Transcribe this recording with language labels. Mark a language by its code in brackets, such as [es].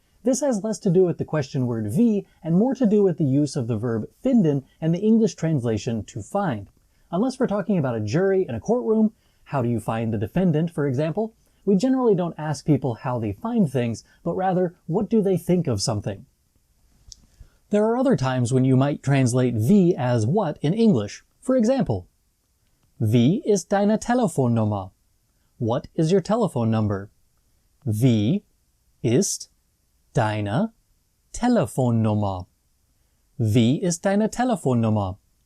[en] This has less to do with the question word wie and more to do with the use of the verb finden and the English translation to find. Unless we're talking about a jury in a courtroom, how do you find the defendant, for example? We generally don't ask people how they find things, but rather, what do they think of something? There are other times when you might translate wie as what in English. For example, [de] wie ist deine Telefonnummer? [en] What is your telephone number? [de] Wie ist deine Telefonnummer? Wie ist deine Telefonnummer?